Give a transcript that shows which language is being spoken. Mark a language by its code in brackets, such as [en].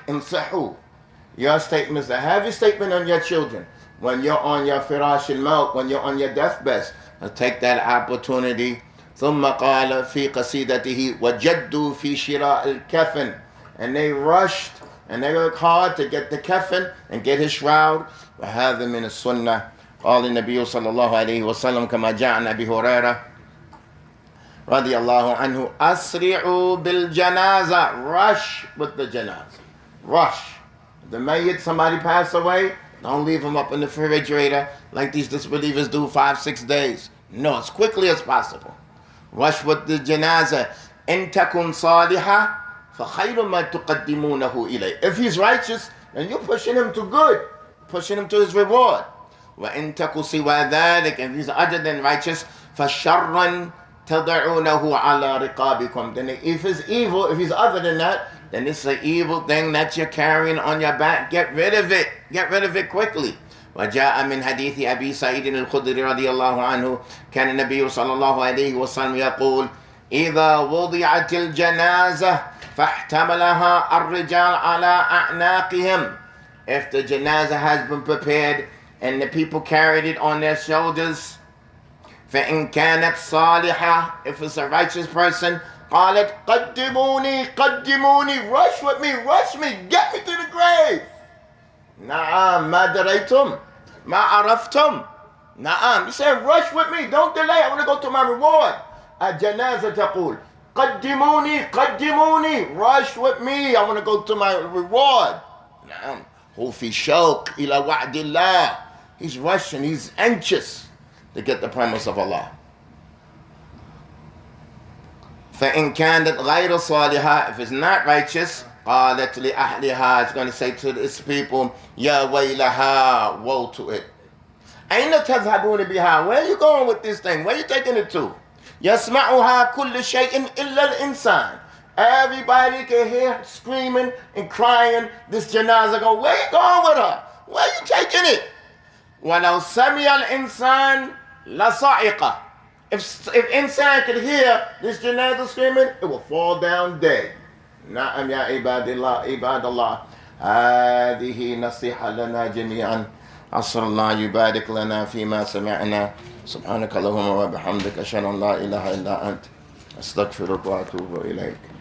[ar] انصحوا. [en] Your statement is a heavy statement on your children. When you're on your [ar] firash al-maut, [en] when you're on your deathbed, take that opportunity. [ar] ثم قال في قصيدته وجدوا في شراء الكفن, [en] and they rushed and they worked hard to get the kafan and get his shroud. [ar] وهذا من السنة. قال النبي صلى الله عليه وسلم كما جاء عن أبي هريرة رضي الله عنه أسرعوا بالجنازة. [en] Rush with the janazah. Rush. The mayyit, somebody passed away, don't leave him up in the refrigerator like these disbelievers do 5-6 days. No, as quickly as possible. Rush with the janazah. [ar] إن تكن صالحة فخير ما تقدمونه إليه. [en] If he's righteous, then you're pushing him to good, pushing him to his reward. [ar] وإن تك سوى ذلك, [en] and if he's other than righteous, [ar] فشرا تضعونه على رقابكم. [en] Then if he's evil, if he's other than that, then it's an evil thing that you're carrying on your back. Get rid of it. Get rid of it quickly. [ar] وجاء من حديث أبي سعيد الخدري رضي الله عنه كان النبي صلى الله عليه وسلم يقول إذا وضعت الجنازة فاحتملها الرجال على أعناقهم. [en] If the janazah has been prepared and the people carried it on their shoulders, [ar] فإن كانت صالحة, [en] if it's a righteous person, [ar] قالت قدموني قدموني, [en] rush with me, rush me, get me to the grave. [ar] نعم. ما دريتم ما عرفتم. [en] نعم. He said rush with me, don't delay, I want to go to my reward. [ar] الجنازة تقول قدموني قدموني, [en] rush with me, I want to go to my reward. [ar] نعم. هو في شوق إلى وعد الله. [en] He's rushing, he's anxious to get the promise of Allah. [ar] فإن كانت غير صالحة, [en] if it's not righteous, [ar] قالت لأهلها, [en] it's going to say to its people, [ar] يا ويلها, [en] woe to it. [ar] أين تذهبون بها? [en] Where are you going with this thing? Where are you taking it to? يسمعها كل شيء إلا الإنسان. Everybody can hear screaming and crying. This janazah go, where you going with her? Where you taking it? [ar] وَلَوْ سَمِيَ الْإِنسَانِ لَصَعِقَ. [en] If insan could hear this janazah screaming, it will fall down dead. [ar] نعم يا عباد الله هذه نصيحة لنا جميعا. أسأل الله يبارك لنا فيما سمعنا. سبحانك اللهم وبحمدك أشهد أن لا إله إلا أنت أستغفرك وأتوب إليك.